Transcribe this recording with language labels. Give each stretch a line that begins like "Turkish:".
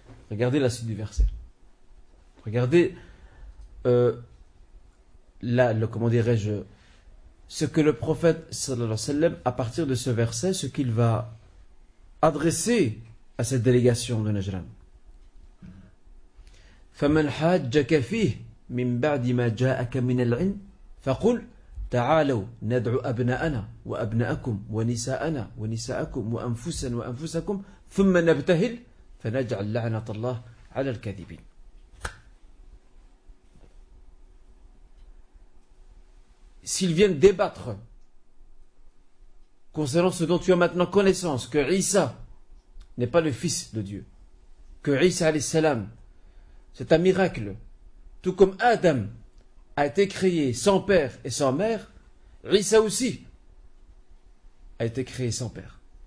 French: Regardez la suite du verset. Regardez comment dirais-je, ce que le prophète sallallahu alayhi wa sallam, à partir de ce verset, ce qu'il va adresser à cette délégation de Najran.
Arabic: فَمَنْ حَاجَّكَ فِيهِ مِنْ بَعْدِ مَا جَاءَكَ مِنَ الْعِلْمِ فَقُلْ تعالوا ندعو أبناءنا وأبناءكم ونساءنا ونساءكم وأنفسنا وأنفسكم ثم نبتهل فنجعل لعنة الله على الكاذبين.
French: S'ils viennent débattre concernant ce dont tu as maintenant connaissance, que Isa n'est pas le fils de Dieu, que Isa alayhi salam, c'est un miracle, tout comme Adam a été créé sans père et sans mère, Isa aussi a été créé sans père.